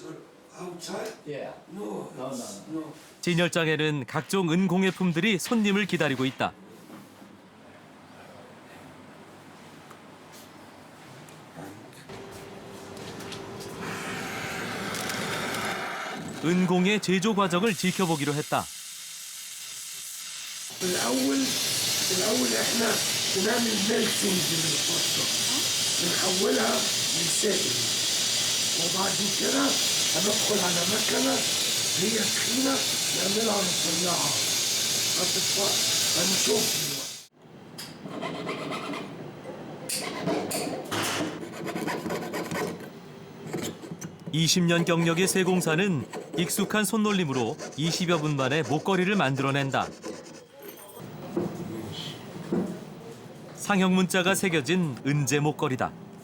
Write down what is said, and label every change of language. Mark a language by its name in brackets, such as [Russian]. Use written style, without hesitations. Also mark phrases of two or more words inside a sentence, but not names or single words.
[Korean] 진열장에는 각종 은공예품들이 손님을 기다리고 있다. 은공예 제조 과정을 지켜보기로 했다. [Arabic] الأول إحنا بنعمل ميلتنج للبطة بنحولها لسائل وبعد كده هندخل على مكنة هي تخينة نعملها رفيعة هنشوف [Korean] 이 20년 경력의 세공사는 익숙한 손놀림으로 20여 분 만에 목걸이를 만들어낸다. 상형 문자가 새겨진 은재 목걸이다.